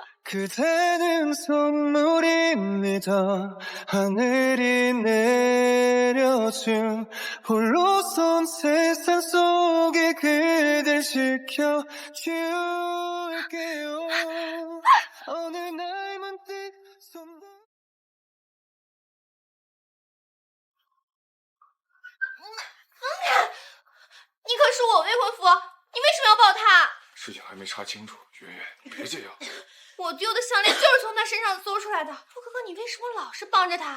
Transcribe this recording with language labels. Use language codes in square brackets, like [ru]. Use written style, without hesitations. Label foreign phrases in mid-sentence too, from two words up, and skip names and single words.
[ko] 그대는 선물입니다. 하늘이 내려준 홀로선 세상 속에 그댈 지켜줄게요. 어느 날 문득 손 [zh] 你可是我未婚夫，你为什么要抱他？事情还没查清楚，圆圆，你别这样。我丢的项链就是从他身上搜出来的。傅哥哥，你为什么老是帮着他？